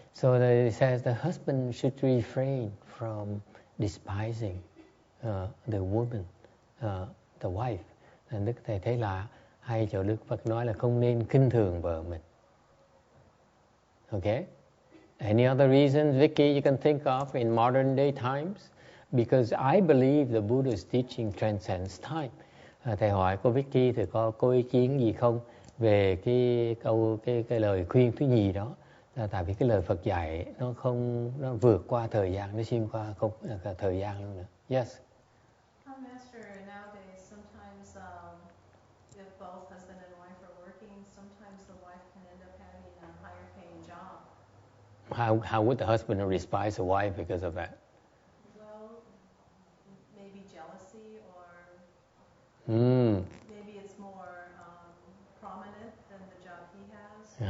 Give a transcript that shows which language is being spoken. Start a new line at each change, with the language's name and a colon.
English: So it says the husband should refrain from despising the woman, the wife.
Vietnamese: And Đức Thầy thấy là hay chỗ Đức Phật nói là không nên khinh thường vợ mình.
English: Okay. Any other reasons, Vicky, you can think of in modern day times? Because I believe the Buddha's teaching transcends time.
Vietnamese: Thầy hỏi cô Vicky thì có ý kiến gì không về cái lời khuyên thứ nhì đó? Tại vì cái lời Phật dạy nó vượt qua thời gian, nó xuyên qua cả thời gian luôn nữa.
English: Yes. Master, nowadays sometimes if both husband and wife are working, sometimes the wife can end up having a higher paying job. How would the husband despise the wife because of that? Well, maybe jealousy or maybe it's more prominent than the job he has.